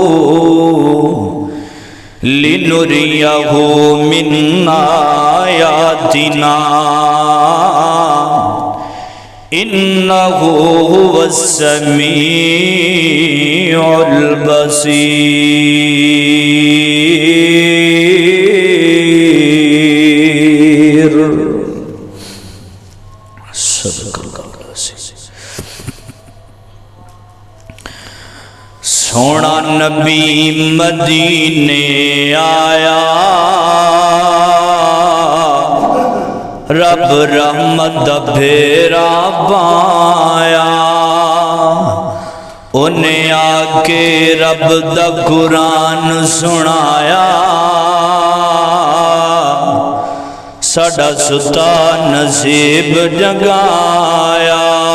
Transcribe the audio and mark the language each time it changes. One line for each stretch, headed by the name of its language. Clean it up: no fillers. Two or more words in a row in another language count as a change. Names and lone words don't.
Arabic: لنريه من آياتنا إنه هو السميع البصير صدق اللہ العظیم۔
Punjabi: سونا نبی مدینے آیا، رب رحمت دا پھیرا پایا، انہیں آکے رب دا قرآن سنایا، ساڈا ستا نصیب جگایا۔